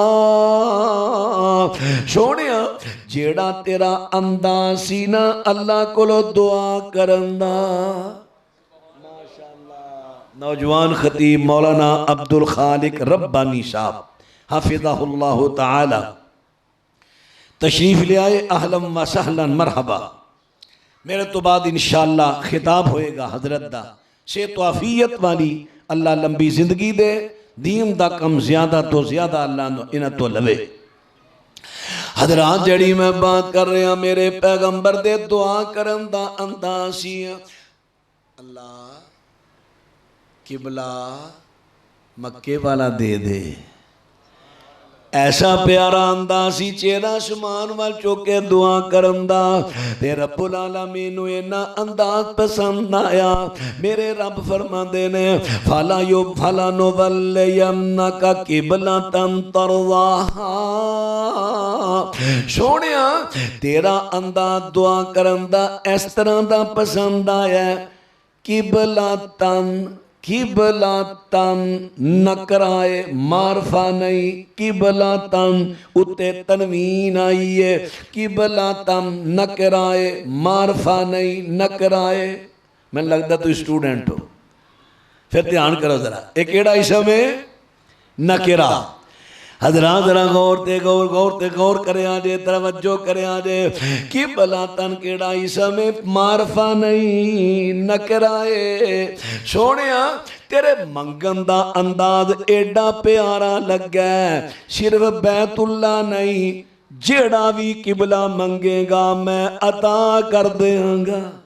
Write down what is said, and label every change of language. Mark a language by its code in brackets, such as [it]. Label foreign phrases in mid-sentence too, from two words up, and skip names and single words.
[pa] ਸੋਨੀਆ ਜੇੜਾ ਤੇਰਾ ਅੰਦਾਜ਼ ਸੀ ਨਾ ਅੱਲਾਹ ਕੋਲੋ ਦੁਆ ਕਰਨ ਦਾ। ਮਾਸ਼ਾਅੱਲਾਹ ਨੌਜਵਾਨ ਖ਼ਤੀਬ ਮੌਲਾਨਾ ਅਬਦੁਲ ਖ਼ਾਲਿਕ ਰੱਬਾਨੀ ਸਾਹਬ [ar] حفظه الله تعالى [pa] ਤਸ਼ਰੀਫ਼ ਲੈ ਆਏ। [ar] أهلاً وسهلاً مرحباً. [pa] ਮੇਰੇ ਤੋ ਬਾਅਦ ਇੰਸ਼ਾਅੱਲਾਹ ਖ਼ਿਤਾਬ ਹੋਏਗਾ ਹਜ਼ਰਤ ਦਾ। ਸੇਹਤ ਆਫ਼ੀਅਤ ਵਾਲੀ ਅੱਲਾਹ ਲੰਬੀ ਜ਼ਿੰਦਗੀ ਦੇ, ਦੀਨ ਦਾ ਕੰਮ ਜ਼ਿਆਦਾ ਤੋ ਜ਼ਿਆਦਾ ਅੱਲਾਹ ਇਨ੍ਹਾਂ ਤੋ ਲਵੇ। ਹਜ਼ਰਾਤ ਜੜੀ ਮੈਂ ਬਾਤ ਕਰ ਰਿਹਾ ਮੇਰੇ ਪੈਗ਼ੰਬਰ ਦੇ ਦੁਆ ਕਰਨ ਦਾ ਅੰਦਾਜ਼ ਸੀ। ਅੱਲਾਹ ਕਿਬਲਾ ਮੱਕੇ ਵਾਲਾ ਦੇ ਦੇ, ਐਸਾ ਪਿਆਰਾ ਅੰਦਾਜ਼ ਸੀ ਚਿਹਰਾ ਆਸਮਾਨ ਵਾਲ ਚੁੱਕੇ ਦੁਆ ਕਰਨ ਦਾ। ਤੇ ਰੱਬੁਲ ਆਲਮੀਨ ਨੂੰ ਇੰਨਾ ਅੰਦਾਜ਼ ਪਸੰਦ ਆਇਆ। ਮੇਰੇ ਰੱਬ ਫ਼ਰਮਾਂਦੇ ਨੇ [ar] فلنولينك قبلة ترضاها. [pa] ਸੋਨੀਆ ਤੇਰਾ ਅੰਦਾਜ਼ ਦੁਆ ਕਰਨ ਦਾ ਇਸ ਤਰ੍ਹਾਂ ਦਾ ਪਸੰਦ ਆਇਆ। ਕਿਬਲਤਨ, ਕਿਬਲਤਨ ਨਕਰਾਏ ਮਾਰਫ਼ਾ ਨਹੀਂ, ਕਿਬਲਤਨ ਉੱਤੇ ਤਨਵੀਨ ਆਈ ਹੈ। ਕਿਬਲਤਨ ਨਕਰਾਏ ਮਾਰਫ਼ਾ ਨਹੀਂ, ਨਕਰਾਏ। [ur] میں نے لگتا تم سٹوڈنٹ ہو، پھر دھیان کرو ذرا. [pa] ਏਕ ਕੇੜਾ ਇਸਮ ਹੈ ਨਕੇਰਾ। ਹਜ਼ਰਾਤ ਜ਼ਰਾ ਗ਼ੌਰ ਕਰੇ ਜੇ, ਤਵੱਜੋ ਕਰੇ ਜੇ। ਕਿਬਲਤਨ ਕੇੜਾ ਇਸਮ ਹੈ ਮਾਰਫ਼ਾ ਨਹੀਂ, ਨਕਰਾਏ। ਸੋਨੀਆ ਤੇਰੇ ਮੰਗਣ ਦਾ ਅੰਦਾਜ਼ ਏਡਾ ਪਿਆਰਾ ਲੱਗਾ, ਸਿਰਫ਼ ਬੈਤੁੱਲਾ ਨਹੀਂ, ਜੇੜਾ ਭੀ ਕਿਬਲਾ ਮੰਗੇਗਾ ਮੈਂ ਅਤਾ ਕਰ ਦੇਂਗਾ।